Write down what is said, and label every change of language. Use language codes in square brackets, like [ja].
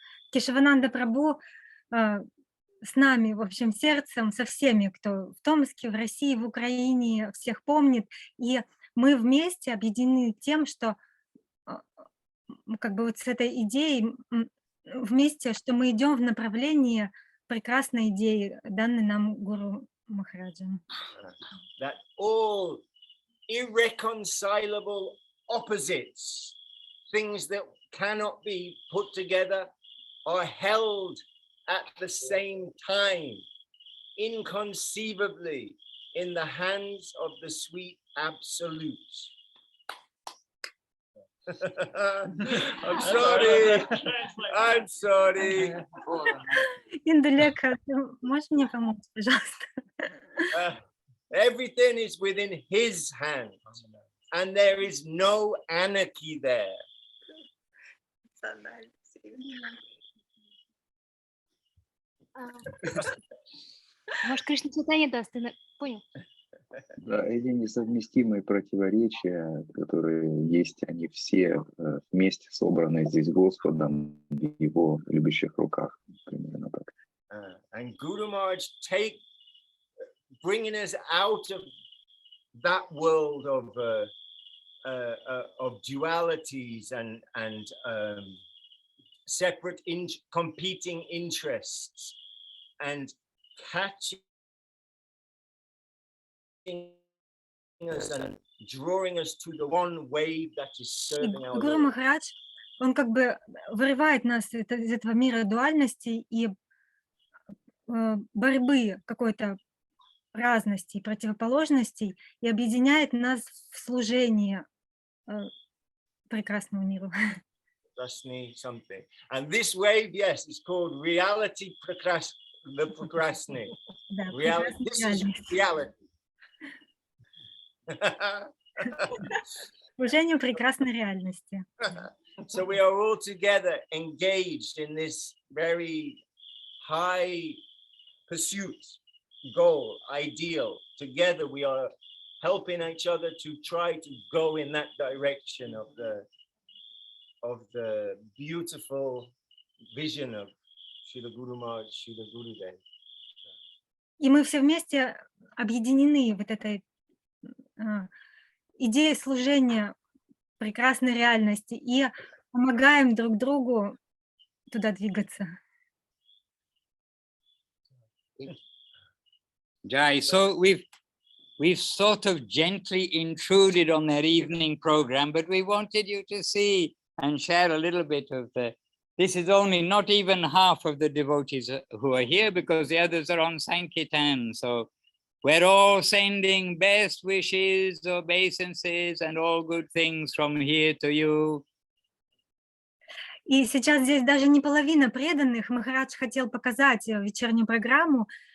[ru] Кешавананда Прабху с нами, в общем, сердцем, со всеми, кто в Томске, в России, в Украине, всех помнит. И мы вместе объединены тем, что как бы вот с этой идеей вместе, что мы идем в направлении прекрасной идеи, данной нам Гуру Махараджем. [en] That all irreconcilable opposites, things that cannot be put together, are held at the same time, inconceivably, in the hands of the sweet Absolute. I'm sorry. [ru] Индулека, ты можешь мне помочь, пожалуйста? [en] Everything is within his hands, and there is no anarchy there. [ru] Может, Кришна Чайтанья даст, ты понял? Да, эти несовместимые противоречия, которые есть, они все вместе собраны здесь Господом в Его любящих руках. Примерно так. [en] And Guru Maharaj bringing us out of that world of dualities and separate competing interests, and catching us and drawing us to the one wave that is serving our [ru] Гуру Махарадж, он как бы вырывает нас из этого мира дуальности и борьбы какой-то разности, противоположностей, и объединяет нас в служении прекрасному миру. [en] Something. And this wave, yes, is called reality the procrastinate. This is reality. [ru] Служению прекрасной реальности. [en] So we are all together engaged in this very high pursuit, goal, ideal. Together we are helping each other to try to go in that direction of the beautiful vision of Srila Guru Maharaj, Srila Gurudev. [ru] И мы все вместе объединены вот этой идеей служения прекрасной реальности и помогаем друг другу туда двигаться. [en] Jai, so we've sort of gently intruded on their evening program, but we wanted you to see and share a little bit of this is only not even half of the devotees who are here, because the others are on Sankirtan. So We're all sending best wishes, obeisances, and all good things from here to you. [ru] И сейчас здесь даже не половина преданных. Махарадж хотел показать вечернюю программу.